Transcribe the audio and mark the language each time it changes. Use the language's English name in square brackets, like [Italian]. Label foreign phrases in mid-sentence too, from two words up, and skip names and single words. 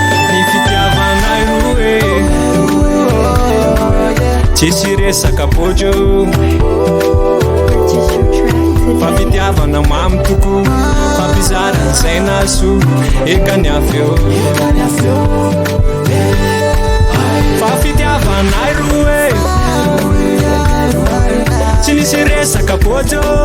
[Malagasy] Ny fitiavanay roe, tsisy resaka bojo. [English] Purchase your track today. [Malagasy] Fa fitiavana mamy toko, fa mpizara ny saina soa, eka ny avy eo. Fa fitiavanay roe, tsy nisy resaka bojo.